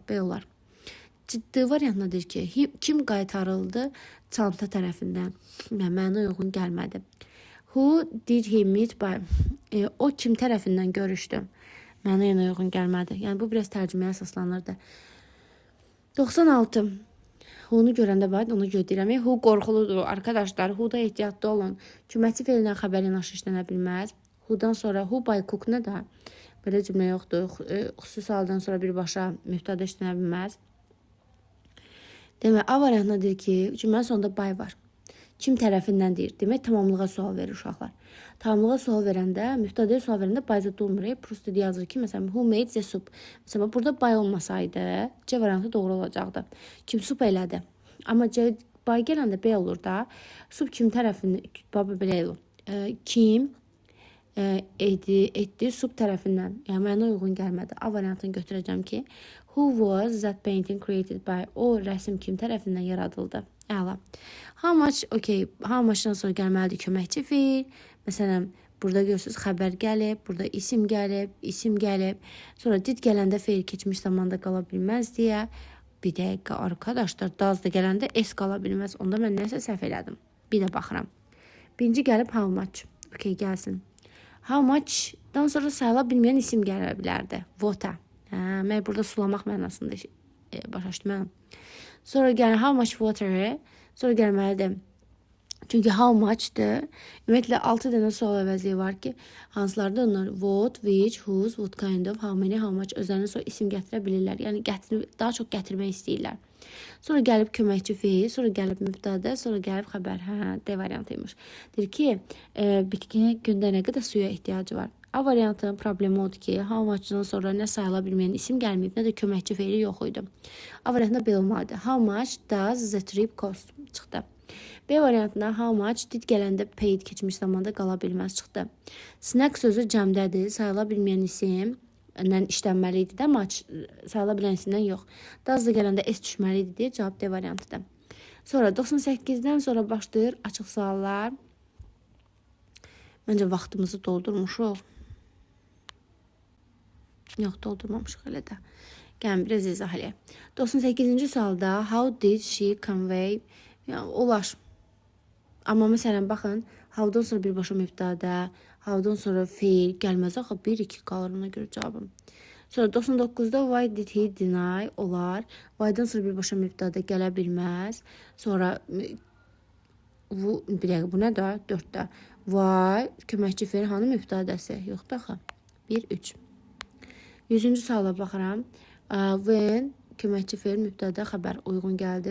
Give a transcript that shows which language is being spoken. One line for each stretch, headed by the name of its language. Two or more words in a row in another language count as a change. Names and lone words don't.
Azerbaijani: B olar. D variantında deyir ki, kim qaytarıldı çanta tərəfindən. Mənə uyğun gəlmədi.
English: Who did he meet by?
Azerbaijani: O kim tərəfindən görüşdü. Mənə yenə uyğun gəlmədi. Yəni bu biraz tərcüməyə əsaslanırdı. 96. Who'nu görəndə bax, onu gözləyirəm. Who qorxuludur arkadaşlar. Who'da ehtiyatlı olun. Köməkçi fe'llə xəbər yanaşı işlənə bilməz. Who'dan sonra
English: who by cook
Azerbaijani: nə də? Belə cümlə yoxdur. Xüsusi haldan sonra birbaşa mübtədə işlənə bilməz. Demək, A variantına deyir ki, cümlənin sonunda by var. Kim tərəfindən deyir. Demək, tamamlığa sual verir uşaqlar. Tamamlığa sual verəndə, mübtədəyə sual verəndə by-da olmur. Prosto yazır ki, məsələn,
English: who made the soup?
Azerbaijani: Məsələn, burada by olmasaydı, C variantı doğru olacaqdı. Kim soup elədi? Amma C by gələndə B olur da. Soup kim tərəfindən? Baba belə olur. Kim etdi soup tərəfindən. Yəni, mənə uyğun gəlmədi. A variantını götürəcəm ki,
English: who was that painting created by?
Azerbaijani: O rəsm kim tərəfindən yaradıldı? Əla.
English: How much,
Azerbaijani: okay,
English: how muchdan
Azerbaijani: sonra gəlməlidir köməkçi fe'l. Məsələn, burada görürsünüz xəbər gəlib, burada isim gəlib. Sonra did gələndə fe'l keçmiş zamanda qala bilməz deyə. Bir dəqiqə arkadaşlar, does da gələndə s qala bilməz. Onda mən nəsə səhv elədim. Bir də baxıram. Birinci gəlib
English: how much.
Azerbaijani: Okay, gəlsin.
English: How muchdan
Azerbaijani: sonra sayıla bilməyən isim gələ bilərdi. Water. Mən burada sulamaq mənasında başa düşdüm. Sonra gəlir
English: how much water.
Azerbaijani: Sonra gəlməlidir. Çünki how much'dır. Ümumiyyətlə 6 dənə sual əvəzliyi var ki, hansılarda onlar
English: what, which, whose, what kind of, how many, how much
Azerbaijani: özlərinə sonra isim gətirə bilirlər. Yəni daha çox gətirmək istəyirlər. Sonra gəlib köməkçi fe'l, sonra gəlib mübtədə, sonra gəlib xəbər. D variantıymış. Deyir ki, bitkinin gündə nə qədər suya ehtiyacı var. A variantının problemi odur ki,
English: how much'dan
Azerbaijani: sonra nə sayıla bilməyən isim gəlməyib, nə də köməkçi fe'li yox idi. A variantında belə olmalıdır.
English: How much does the trip cost?
Azerbaijani: Çıxdı. B variantında
English: how much did
Azerbaijani: gələndə paid keçmiş zamanda qala bilməz çıxdı. Snack sözü cəmdədir, sayıla bilməyən isimlə işlənməli idi də, amma sayıla bilən isimdən yox. Does da gələndə S düşməli idi deyə cavab D variantıdır. Sonra 98-dən sonra başlayır açıq suallar. Məncə vaxtımızı doldurmuşuq. Yox, doldurmamışıq elə də. Gəlin, biraz izah eləyək. 98-ci sualda
English: how did she convey?
Azerbaijani: Yəni, olar. Amma məsələn, baxın, how'dan sonra birbaşa mübtədə, how'dan sonra fe'l gəlməz axı 1-2 qalır ona görə cavabım. Sonra 99-da
English: why did he deny?
Azerbaijani: Olar. Why'dan sonra birbaşa mübtədə gələ bilməz. Sonra bu nə də? 4-də. Why köməkçi fe'l hanı mübtədəsi? Yoxdur axı. 1-3. 100-cü suala baxıram. When köməkçi fe'l mübtədə xəbər uyğun gəldi.